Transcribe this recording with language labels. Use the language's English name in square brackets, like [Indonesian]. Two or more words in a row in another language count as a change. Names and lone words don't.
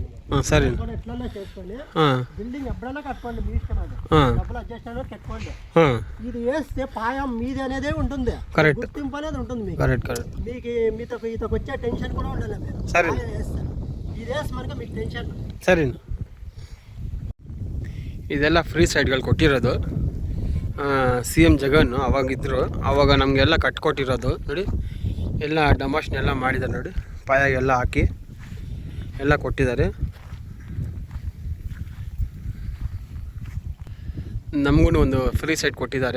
[Telugu] సరే ఎట్లన్నా చేసుకోండి, బిల్డింగ్ ఎప్పుడైనా కట్టుకోండి, మీ ఇష్టం అది. డబ్బులు అడ్జస్ట్ అయినా కట్టుకోండి. ఇది వేస్తే పాయం మీది అనేది ఉంటుంది, గుర్తింపు అనేది ఉంటుంది మీకు. మీకు మీతో ఈతకు వచ్చే టెన్షన్ కూడా ఉండాలి మీరు. సరే ఇది వేసి మనకి మీకు టెన్షన్. [Kannada] ಸರಿನಾ. ಇದೆಲ್ಲ [English] free sites [Kannada] ಕೊಟ್ಟಿರೋದು. CM ಜಗನ್ ಅವಾಗಿದ್ದರು, ಆವಾಗ ನಮಗೆಲ್ಲ ಕಟ್ಕೊಟ್ಟಿರೋದು ನೋಡಿ. ಎಲ್ಲ ಡಮಾಶ್ನೆಲ್ಲ ಮಾಡಿದ್ದಾರೆ ನೋಡಿ, ಪಾಯಾಗೆಲ್ಲ ಹಾಕಿ ಎಲ್ಲ ಕೊಟ್ಟಿದ್ದಾರೆ. ನಮಗೂ ಒಂದು [English] free site [Kannada] ಕೊಟ್ಟಿದ್ದಾರೆ.